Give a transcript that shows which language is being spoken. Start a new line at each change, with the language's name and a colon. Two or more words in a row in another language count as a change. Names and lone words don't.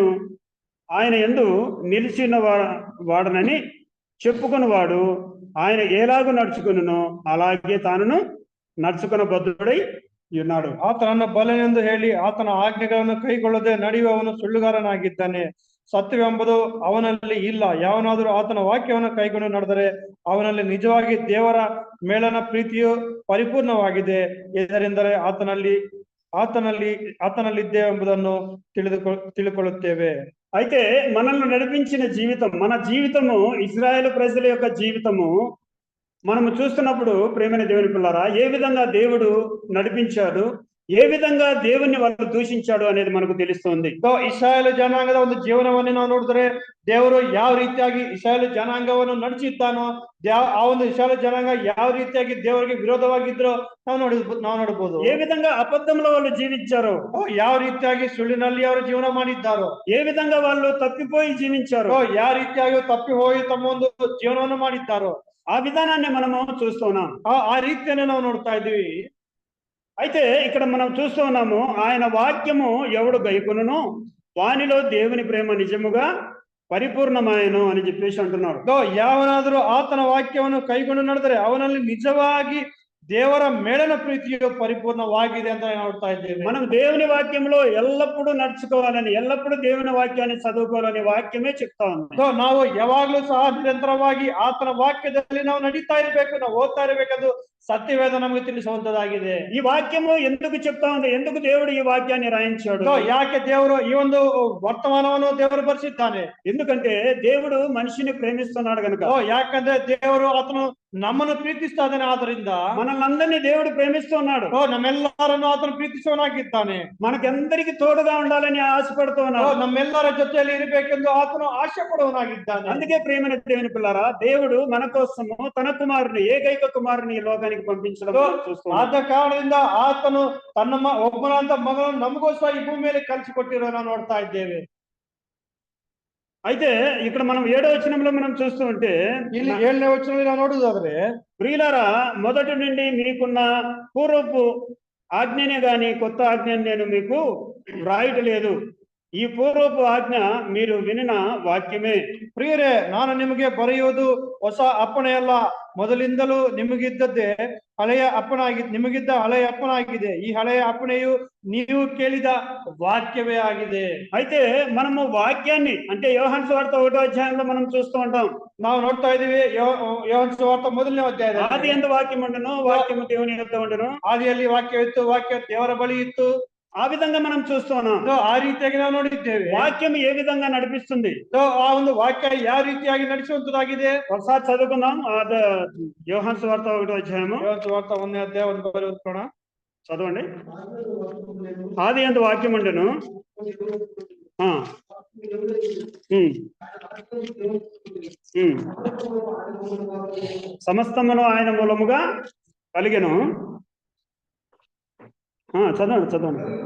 Telugu: ఆయన యందు నిలిచిన వాడనని చెప్పుకున్నవాడు ఆయన ఎలాగూ నడుచుకును అలాగే తానును నడుచుకున్న బద్ధుడై ఉన్నాడు.
Kannada: ಆತನನ್ನು ಬಲನೆಂದು ಹೇಳಿ ಆತನ ಆಜ್ಞೆಗಳನ್ನು ಕೈಗೊಳ್ಳದೆ ನಡೆಯುವವನು ಸುಳ್ಳುಗಾರನಾಗಿದ್ದಾನೆ, ಸತ್ಯವೆಂಬುದು ಅವನಲ್ಲಿ ಇಲ್ಲ. ಯಾವನಾದರೂ ಆತನ ವಾಕ್ಯವನ್ನು ಕೈಗೊಂಡು ನಡೆದರೆ ಅವನಲ್ಲಿ ನಿಜವಾಗಿ ದೇವರ ಮೇಲನ ಪ್ರೀತಿಯು ಪರಿಪೂರ್ಣವಾಗಿದೆ. ಇದರಿಂದಲೇ ಆತನಲ್ಲಿದ್ದೇವೆ ಎಂಬುದನ್ನು ತಿಳಿದುಕೊಳ್ಳುತ್ತೇವೆ.
Telugu: అయితే మనల్ని నడిపించిన జీవితం, మన జీవితము, ఇజ్రాయేలు ప్రజల యొక్క జీవితము మనము చూస్తున్నప్పుడు ప్రేమైన దేవుని పిల్లారా, ఏ విధంగా దేవుడు నడిపించాడు, ఏ విధంగా దేవుణ్ణి వాళ్ళు దూషించాడు అనేది మనకు తెలుస్తుంది.
Kannada: ಇಸ್ರಾಯೇಲ್ ಜನಾಂಗದ ಒಂದು ಜೀವನವನ್ನು ನಾವು ನೋಡಿದ್ರೆ ದೇವರು ಯಾವ ರೀತಿಯಾಗಿ ಇಸ್ರಾಯೇಲ್ ಜನಾಂಗವನ್ನು ನಡೆಸಿದ್ದಾನೋ, ಆ ಒಂದು ಇಸ್ರಾಯೇಲ್ ಜನಾಂಗ ಯಾವ ರೀತಿಯಾಗಿ ದೇವರಿಗೆ ವಿರೋಧವಾಗಿದ್ರೋ ನಾವು ನೋಡಬಹುದು.
Telugu: ఏ విధంగా అబద్ధంలో వాళ్ళు జీవించారో,
Kannada: ಯಾವ ರೀತಿಯಾಗಿ ಸುಳ್ಳಿನಲ್ಲಿ ಅವರು ಜೀವನ ಮಾಡಿದ್ದಾರೋ,
Telugu: ఏ విధంగా వాళ్ళు తప్పిపోయి జీవించారో,
Kannada: ಯಾವ ರೀತಿಯಾಗಿ ತಪ್ಪಿ ಹೋಗಿ ತಮ್ಮ ಒಂದು ಜೀವನವನ್ನು ಮಾಡಿದ್ದಾರೋ
Telugu: ఆ విధానాన్ని మనము చూస్తున్నాం.
Kannada: ಆ ರೀತಿಯನ್ನು ನಾವು ನೋಡ್ತಾ ಇದ್ದೀವಿ.
Telugu: అయితే ఇక్కడ మనం చూస్తూ ఉన్నాము, ఆయన వాక్యము ఎవడు గైకొనును వానిలో దేవుని ప్రేమ నిజముగా పరిపూర్ణమాయను అని చెప్పేసి అంటున్నాడు.
Kannada: ಯಾವನಾದರೂ ಆತನ ವಾಕ್ಯವನ್ನು ಕೈಗೊಂಡು ನಡೆದರೆ ಅವನಲ್ಲಿ ನಿಜವಾಗಿ ದೇವರ ಮೇಲಿನ ಪ್ರೀತಿಯು ಪರಿಪೂರ್ಣವಾಗಿದೆ ಅಂತ ನೋಡ್ತಾ ಇದ್ದೇವೆ.
Telugu: మనం దేవుని వాక్యంలో ఎల్లప్పుడూ నడుచుకోవాలని, ఎల్లప్పుడూ దేవుని వాక్యాన్ని చదువుకోవాలని వాక్యమే చెప్తా ఉంది.
Kannada: ನಾವು ಯಾವಾಗ್ಲೂ ಸಹ ನಿರಂತರವಾಗಿ ಆತನ ವಾಕ್ಯದಲ್ಲಿ ನಾವು ನಡೀತಾ ಇರಬೇಕು, ನಾವು ಓದ್ತಾ ಇರಬೇಕದು ಸತ್ಯವೇದ ನಮಗೆ ತಿಳಿಸುವಂತದ್ದಾಗಿದೆ.
Telugu: ఈ వాక్యము ఎందుకు చెప్తా ఉంది, ఎందుకు దేవుడు ఈ వాక్యాన్ని రాయించాడు,
Kannada: ಯಾಕೆ ದೇವರು ಈ ಒಂದು ವರ್ತಮಾನವನ್ನು ದೇವರು ಬರೆಸಿದ್ದಾನೆ?
Telugu: ఎందుకంటే దేవుడు మనిషిని ప్రేమిస్తున్నాడు కనుక.
Kannada: ಯಾಕಂದ್ರೆ ದೇವರು ಆತನು ನಮ್ಮನ್ನು ಪ್ರೀತಿಸ್ತಾ ಇದ್ದಾನೆ, ಆದ್ರಿಂದ
Telugu: మనల్ని దేవుడు ప్రేమిస్తున్నాడు.
Kannada: ನಮ್ಮೆಲ್ಲರನ್ನು ಆತನು ಪ್ರೀತಿಸುವನಾಗಿದ್ದಾನೆ.
Telugu: మనకెందరికి తోడుగా ఉండాలని ఆశపడుతున్నాడు.
Kannada: ನಮ್ಮೆಲ್ಲರ ಜೊತೆಯಲ್ಲಿ ಇರಬೇಕೆಂದು ಆತನು ಆಶೆ ಪಡುವನಾಗಿದ್ದಾನೆ.
Telugu: అందుకే ప్రేమైన దేవుని పిల్లారా, దేవుడు మన కోసము తన కుమారుని, ఏకైక కుమారుని ఈ లోకానికి పంపించడం చూస్తున్నాం.
Kannada: ಆದ ಕಾರಣದಿಂದ ಆತನು ತನ್ನ ಒಬ್ಬನಾದ ಮಗನನ್ನು ನಮಗೋಸ್ಕರ ಈ ಭೂಮಿಯಲ್ಲಿ ಕಳಿಸಿಕೊಟ್ಟಿರೋ ನಾವು ನೋಡ್ತಾ ಇದ್ದೇವೆ.
Telugu: అయితే ఇక్కడ మనం 7వ వచనంలో మనం చూస్తూ ఉంటే,
Kannada: ಇಲ್ಲಿ 7ನೇ ವಚನದಲ್ಲಿ ನಾವು ನೋಡುವುದಾದ್ರೆ,
Telugu: ప్రియులారా మొదటి నుండి మీకున్న పూర్వపు ఆజ్ఞనే గాని కొత్త ఆజ్ఞను నేను మీకు వ్రాయటలేదు. ఈ పూర్వపు ఆజ్ఞ మీరు వినిన వాక్యమే.
Kannada: ಪ್ರಿಯರೇ, ನಾನು ನಿಮಗೆ ಬರೆಯುವುದು ಹೊಸ ಅಪ್ಪಣೆಯಲ್ಲ, ಮೊದಲಿಂದಲೂ ನಿಮಗಿದ್ದ ಹಳೆಯ ಅಪ್ಪಣಾಗಿದೆ. ಈ ಹಳೆಯ ಅಪ್ಪಣೆಯು ನೀವು ಕೇಳಿದ వాక్యమే ఆಗಿದೆ.
Telugu: అయితే మనము వాక్యాన్ని, అంటే యోహాను సువార్త 1వ అధ్యాయంలో మనం చూస్తూ ఉంటాం,
Kannada: ನಾವು ನೋಡ್ತಾ ಇದೀವಿ. ಯೋಹಾನ ಸುವಾರ್ತ 1ನೇ ಅಧ್ಯಾಯ,
Telugu: ఆది యందు వాక్యం ఉండెను, వాక్యము దేవుని యొద్ద ఉండెను,
Kannada: ಆದಿಯಲ್ಲಿ ವಾಕ್ಯ ಇತ್ತು, ವಾಕ್ಯ ದೇವರ ಬಳಿ ಇತ್ತು.
Telugu: ఆ విధంగా మనం చూస్తున్నాం.
Kannada: ಆ ರೀತಿಯಾಗಿ ನಾವು ನೋಡಿದ್ದೇವೆ.
Telugu: వాక్యం ఏ విధంగా నడిపిస్తుంది,
Kannada: ಆ ಒಂದು ವಾಕ್ಯ ಯಾವ ರೀತಿಯಾಗಿ ನಡೆಸುವಂತದ್ದಾಗಿದೆ
Telugu: ఒకసారి చదువుకుందాం. యోహాను సువార్త 1వ అధ్యాయము,
Kannada: ಯೋಹಾನ ಸುವಾರ್ತ 1ನೇ ಅಧ್ಯಾಯ ಓದ್ಕೊಳ್ಳೋಣ.
Telugu: చదవండి. ఆది యందు వాక్యం ఉండెను, సమస్తమును ఆయన మూలముగా కలిగెను. చదవండి.